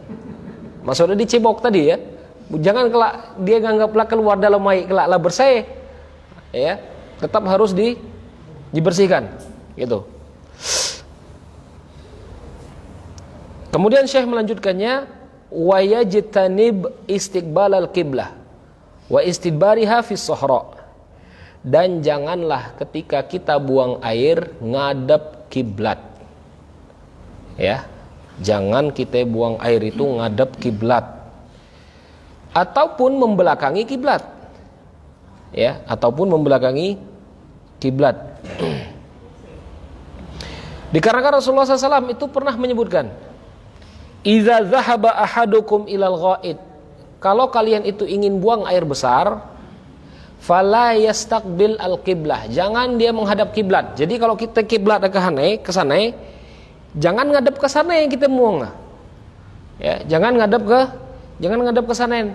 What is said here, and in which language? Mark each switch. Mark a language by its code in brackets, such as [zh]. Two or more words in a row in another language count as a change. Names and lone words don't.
[id] Maksudnya dicebok tadi ya. Jangan kelak dia nganggaplah keluar dalam air kelak lah bersih, ya, tetap harus dibersihkan, gitu. Kemudian Syekh melanjutkannya, [ar] ويجتنب استقبال القبلة واستدبارها في الصحراء. [id] Dan janganlah ketika kita buang air ngadap kiblat, ya, jangan kita buang air itu ngadap kiblat ataupun membelakangi kiblat, ya, ataupun membelakangi kiblat. Dikarenakan Rasulullah SAW itu pernah menyebutkan, [ar] "إذا ذهب أحدكم إلى الغائط." [id] Kalau kalian itu ingin buang air besar, [ar] فلا يستقبل القبلة. [id] Jangan dia menghadap kiblat. Jadi kalau kita kiblat ke sana, jangan ngadap ke sana yang kita buang. Ya, jangan ngadap ke sana.